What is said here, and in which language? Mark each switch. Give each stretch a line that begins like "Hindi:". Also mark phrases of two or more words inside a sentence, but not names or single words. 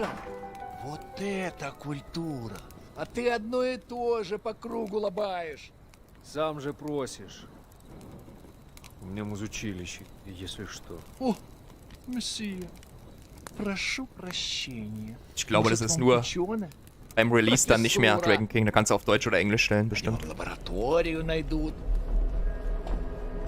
Russian: Вот это культура! А ты одно и то же по кругу лобаешь. Сам же просишь. У меня музучилище, если что. О, месье, прошу прощения.
German: Ich glaube, das ist nur beim Release dann nicht mehr Dragon King. Da kannst du auf Deutsch oder Englisch stellen, bestimmt.
Russian: Лабораторию найдут.